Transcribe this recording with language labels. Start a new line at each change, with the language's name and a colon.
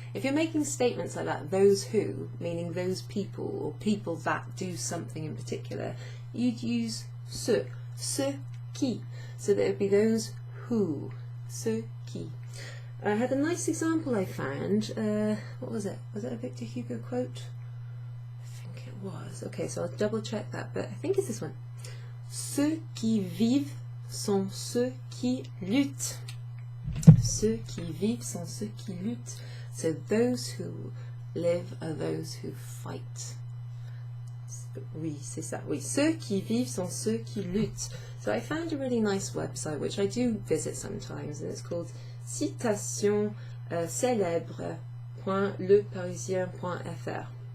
English: If you're making statements like that, those who, meaning those people or people that do something in particular, you'd use ceux,
French: ceux qui.
English: So that it would be those who,
French: ceux qui.
English: I had a nice example I found. What was it? Was it a Victor Hugo quote? I think it was. Okay, so I'll double check that, but I think it's this one.
French: Ceux qui vivent sont ceux qui luttent. Ceux qui vivent sont ceux qui luttent.
English: So those who live are those who fight.
French: Oui, c'est ça. Oui, ceux qui vivent sont ceux qui luttent.
English: So I found a really nice website which I do visit sometimes, and it's called citation-célèbre.leparisien.fr.